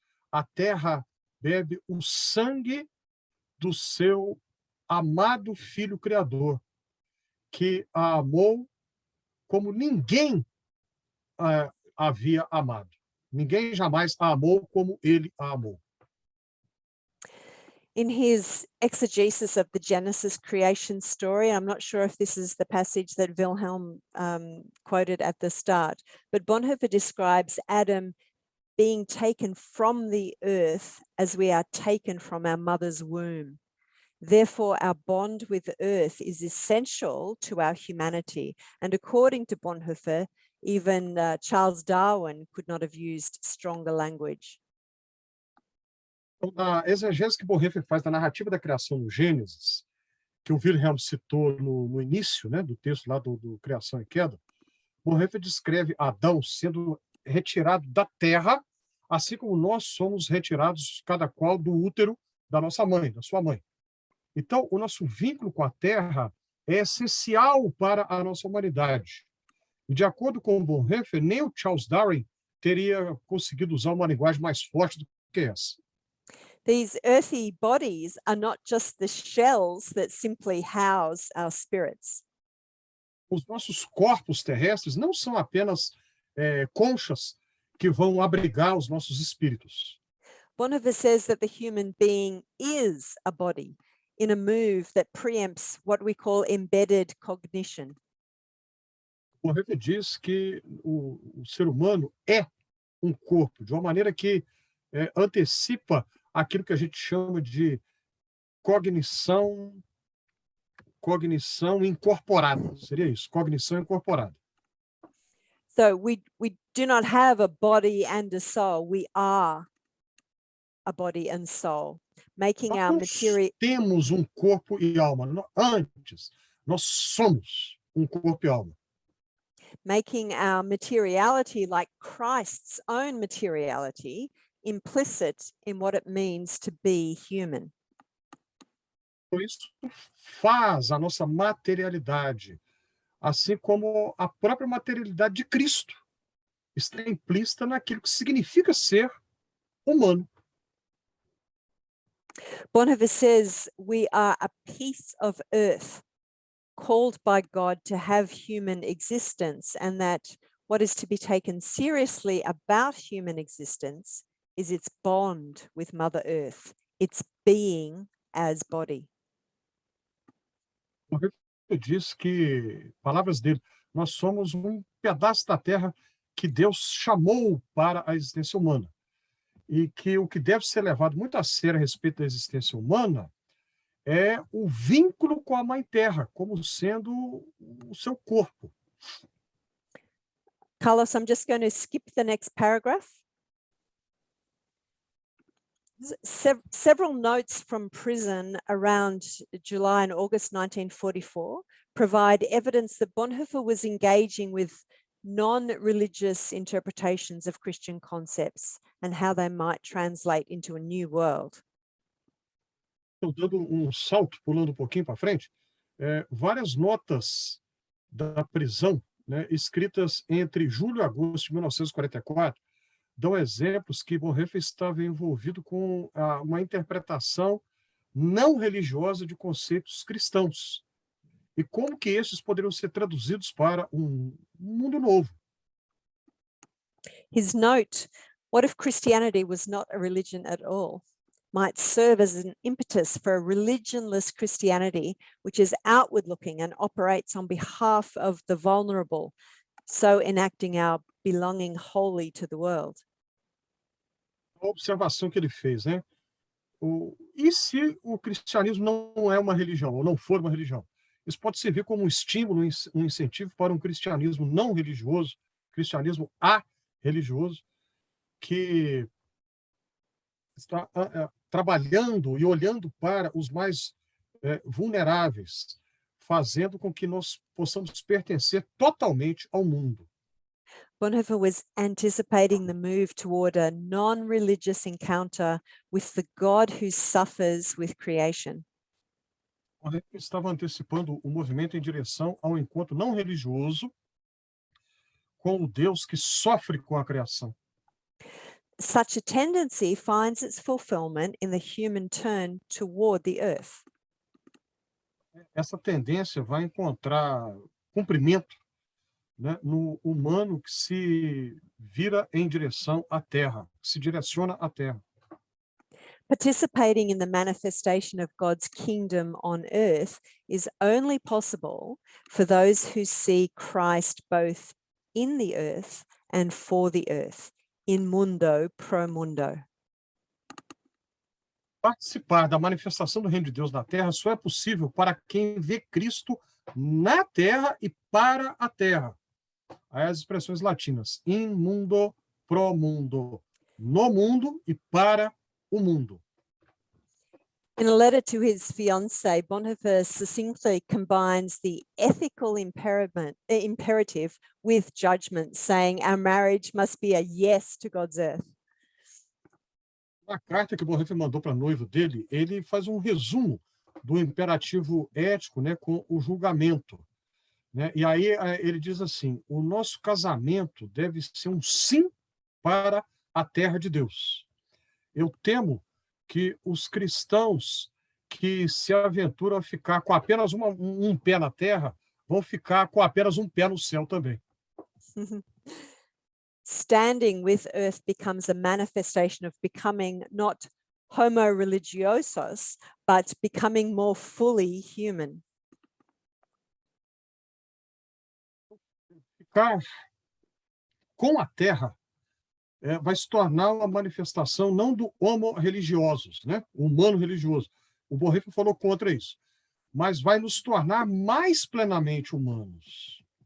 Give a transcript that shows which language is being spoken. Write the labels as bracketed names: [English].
[Portuguese] A terra bebe o sangue do seu amado Filho Criador, que a amou como ninguém havia amado. Ninguém jamais a amou como ele a amou. [English] In his exegesis of the Genesis creation story, I'm not sure if this is the passage that Wilhelm quoted at the start, but Bonhoeffer describes Adam being taken from the earth as we are taken from our mother's womb. Therefore, our bond with the earth is essential to our humanity. And according to Bonhoeffer, even Charles Darwin could not have used stronger language. [Portuguese] A exegese que Bonhoeffer faz da narrativa da criação no Gênesis, que o Wilhelm citou no início, né, do texto lá do Criação e Queda, Bonhoeffer descreve Adão sendo retirado da terra, assim como nós somos retirados, cada qual, do útero da nossa mãe, da sua mãe. Então, o nosso vínculo com a terra é essencial para a nossa humanidade. E, de acordo com Bonhoeffer, nem o Charles Darwin teria conseguido usar uma linguagem mais forte do que essa. [English] These earthy bodies are not just the shells that simply house our spirits. [Portuguese] Os nossos corpos terrestres não são apenas conchas que vão abrigar os nossos espíritos. [English] Bonhoeffer says that the human being is a body in a move that preempts what we call embedded cognition. [Portuguese] Bonhoeffer diz que o ser humano é um corpo, de uma maneira que antecipa aquilo que a gente chama de cognição incorporada. Seria isso, cognição incorporada. [English] So we do not have a body and a soul. We are a body and soul, making our material. [Portuguese] Temos um corpo e alma. Antes, nós somos um corpo e alma. [English] Making our materiality like Christ's own materiality, implicit in what it means to be human. [Portuguese] Isso faz a nossa materialidade, assim como a própria materialidade de Cristo, está implícita naquilo que significa ser humano. [English] Bonhoeffer says we are a piece of earth called by God to have human existence, and that what is to be taken seriously about human existence is its bond with Mother Earth, its being as body. [Portuguese] Ele diz que, palavras dele, nós somos um pedaço da terra que Deus chamou para a existência humana. E que o que deve ser levado muito a sério a respeito da existência humana é o vínculo com a Mãe Terra, como sendo o seu corpo. [English] Carlos, I'm just going to skip the next paragraph. Several notes from prison around July and August 1944 provide evidence that Bonhoeffer was engaging with non-religious interpretations of Christian concepts and how they might translate into a new world. [Portuguese] Estou dando um salto, pulando um pouquinho para frente, várias notas da prisão, né, escritas entre julho e agosto de 1944, dão exemplos que Bonhoeffer estava envolvido com uma interpretação não religiosa de conceitos cristãos. E como que esses poderiam ser traduzidos para um mundo novo. [English] His note, what if Christianity was not a religion at all, might serve as an impetus for a religionless Christianity, which is outward looking and operates on behalf of the vulnerable, so enacting our belonging wholly to the world. [Portuguese] A observação que ele fez, né? E se o cristianismo não é uma religião, ou não for uma religião? Isso pode servir como um estímulo, um incentivo para um cristianismo não religioso, cristianismo religioso, que está trabalhando e olhando para os mais vulneráveis, fazendo com que nós possamos pertencer totalmente ao mundo. [English] Bonhoeffer was anticipating the move toward a non-religious encounter with the God who suffers with creation. [Portuguese] Ele estava antecipando o movimento em direção ao encontro não religioso com o Deus que sofre com a criação. [English] Such a tendency finds its fulfillment in the human turn toward the earth. [Portuguese] Essa tendência vai encontrar cumprimento, né, no humano que se vira em direção à Terra, que se direciona à Terra. [English] Participating in the manifestation of God's kingdom on earth is only possible for those who see Christ both in the earth and for the earth, [Latin] in mundo pro mundo. [Portuguese] Participar da manifestação do reino de Deus na Terra só é possível para quem vê Cristo na Terra e para a Terra. Aí as expressões latinas, [Latin] in mundo pro mundo, [Portuguese] no mundo e para o mundo. [English] In a letter to his fiancée, Bonhoeffer succinctly combines the ethical imperative with judgment, saying our marriage must be a yes to God's earth. [Portuguese] Na carta que Bonhoeffer mandou para a noiva dele, ele faz um resumo do imperativo ético, né, com o julgamento. Né? E aí ele diz assim, o nosso casamento deve ser um sim para a terra de Deus. Eu temo que os cristãos que se aventuram a ficar com apenas um pé na terra vão ficar com apenas um pé no céu também. [English] Standing with earth becomes a manifestation of becoming not homo religiosos, but becoming more fully human. [Portuguese] Ficar com a terra vai se tornar uma manifestação não do homo religiosos, né? O humano religioso. O Bonhoeffer falou contra isso. Mas vai nos tornar mais plenamente humanos.